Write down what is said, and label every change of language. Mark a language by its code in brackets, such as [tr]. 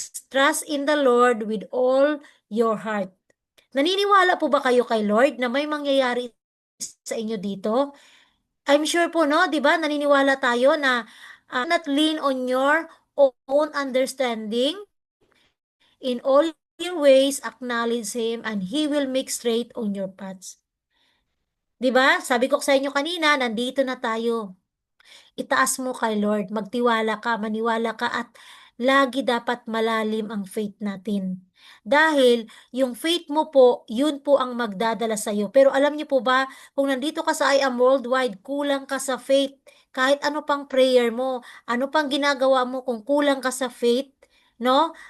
[en] Trust in the Lord with all your heart. [tl] Naniniwala po ba kayo kay Lord na may mangyayari sa inyo dito? [en] I'm sure [tl] po, no, 'di ba? Naniniwala tayo na [en] not lean on your own understanding. In all your ways, acknowledge Him and He will make straight on your paths. [tl] 'Di ba? Sabi ko sa inyo kanina, nandito na tayo. Itaas mo kay Lord, magtiwala ka, maniwala ka at lagi dapat malalim ang faith natin. Dahil yung faith mo po, yun po ang magdadala sa iyo. Pero alam niyo po ba, kung nandito ka sa I Am Worldwide, kulang ka sa faith, kahit ano pang prayer mo, ano pang ginagawa mo kung kulang ka sa faith, no?